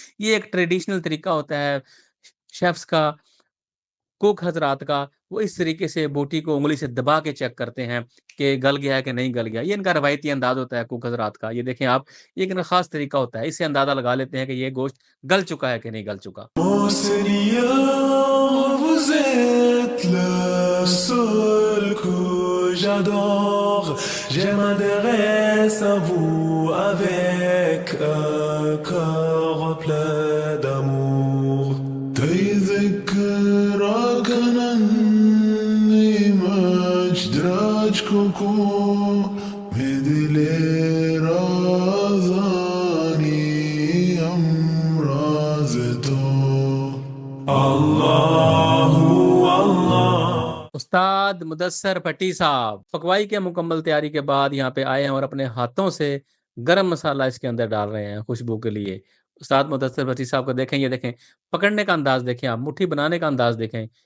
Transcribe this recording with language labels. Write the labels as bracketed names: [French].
[Hindi] ये एक ट्रेडिशनल तरीका होता है शेफ्स का, कुक हज़रात का, वो इस तरीके से बोटी को उँगली से दबा के चेक करते हैं कि गल गया है कि नहीं गल गया। ये इनका रवायती अंदाज़ होता है कुक हज़रात का। ये देखें आप, ये एक इनका ख़ास तरीका होता है। इससे अंदाज़ा लगा लेते हैं कि ये गोश्त गल चुका है कि नहीं गल चुका। [French] Mon Seigneur, vous êtes le seul que j'adore. Je m'adresse à vous avec un cœur plein d'amour. تذكرك أنني مجدرج كوكو مدلي رازاني أمرازتو. [Arabic] Allahu, Allah. [Hindi] उस्ताद मुदस्सर भट्टी साहब पकवाई के मुकम्मल तैयारी के बाद यहाँ पे आए हैं और अपने हाथों से गरम मसाला इसके अंदर डाल रहे हैं खुशबू के लिए। उस्ताद मुदस्सर भट्टी साहब को देखें, ये देखें, पकड़ने का अंदाज़ देखें आप, मुट्ठी बनाने का अंदाज़ देखें।